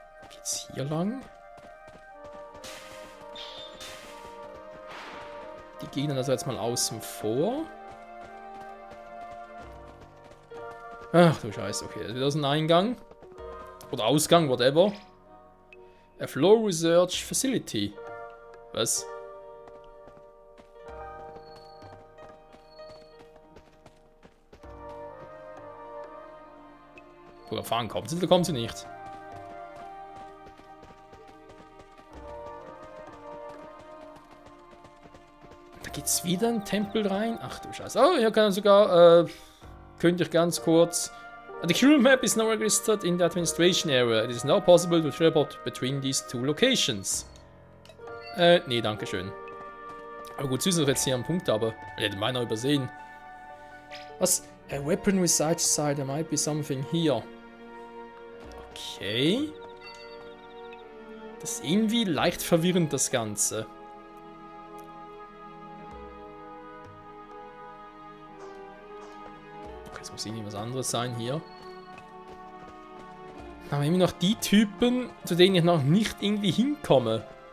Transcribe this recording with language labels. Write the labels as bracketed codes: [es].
[de] Geht's hier lang? Die Gegner also jetzt mal außen vor. Ach du Scheiße, okay, das ist wieder so ein Eingang. Oder Ausgang, whatever. [en] A Flow Research Facility. [de] Was? Oder fahren kommt sie oder kommt sie nicht? Da geht's wieder ein Tempel rein. Ach du Scheiße. Oh, hier kann sogar, könnte ich ganz kurz. [en] The current map is now registered in the administration area. It is now possible to teleport between these two locations. [de] Nee, danke schön. Aber gut, süß, dass ich jetzt hier einen Punkt habe. Ich hätte meiner übersehen. Was? [en] A weapon research site, there might be something here. [de] Okay. Das ist irgendwie leicht verwirrend, das Ganze. Okay, es muss irgendwie was anderes sein hier. Aber immer noch die Typen, zu denen ich noch nicht irgendwie hinkomme.